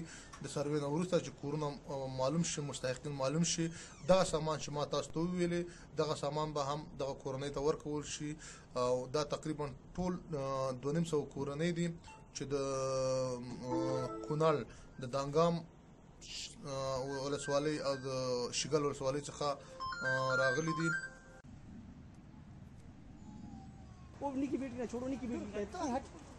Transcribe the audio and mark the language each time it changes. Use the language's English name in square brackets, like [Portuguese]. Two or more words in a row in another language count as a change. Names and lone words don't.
[Pashto] د سروې نه وروسته چې کورونه معلوم شي، مستحقین معلوم شي، دغه سامان چې ما تاسو ته وویلې دغه سامان به هم دغه کورنۍ ته ورکول شي. او دا تقریبا ټول 250 کورنۍ دي چې د کونړ د دانګام ولسوالۍ او د شیګل ولسوالۍ څخه راغلي دي. वो नहीं की बेटी ना छोड़ो, नहीं की बेटी